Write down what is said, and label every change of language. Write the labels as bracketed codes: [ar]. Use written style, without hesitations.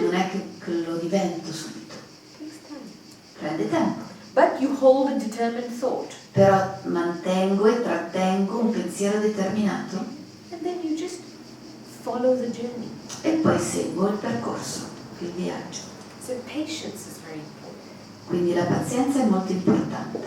[it] non è che lo divento subito. [en] takes time. [it] Prende tempo. [en] But you hold a determined thought, [it] Però mantengo e trattengo un pensiero determinato [en] and then you just follow the journey. [it] e poi seguo il percorso, il viaggio. [en] So patience is very important. [it] Quindi la pazienza è molto importante.